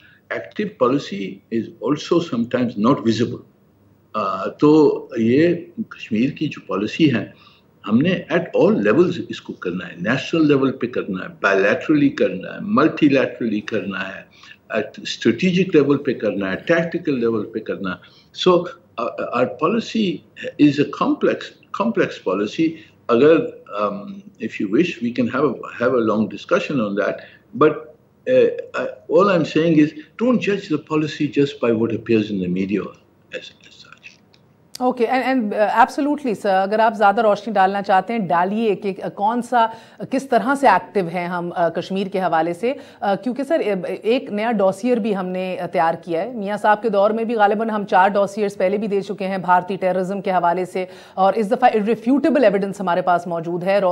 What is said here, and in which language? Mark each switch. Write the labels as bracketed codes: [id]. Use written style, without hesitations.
[en] Active policy is also sometimes not visible. [ur] تو یہ کشمیر کی جو پالیسی ہے ہم نے [en] at all levels [ur] اس کو کرنا ہے. نیشنل لیول پہ کرنا ہے، بائی لیٹرلی کرنا ہے، ملٹی لیٹرلی کرنا ہے، اسٹریٹجک لیول پہ کرنا ہے، ٹیکٹیکل لیول پہ کرنا ہے. [en] So our policy is a complex policy. Agar if you wish we can have a long discussion on that, but all I'm saying is don't judge the policy just by what appears in the media as such. Okay and absolutely sir. [ur] اگر آپ زیادہ روشنی ڈالنا چاہتے ہیں ڈالیے کہ کون سا کس طرح سے ایکٹیو ہیں ہم کشمیر کے حوالے سے، کیونکہ سر ایک نیا ڈوسیئر بھی ہم نے تیار کیا ہے. میاں صاحب کے دور میں بھی غالباً ہم 4 ڈوسیئرز پہلے بھی دے چکے ہیں بھارتی ٹیررزم کے حوالے سے، اور اس دفعہ [en] irrefutable evidence [ur] ہمارے پاس موجود ہے.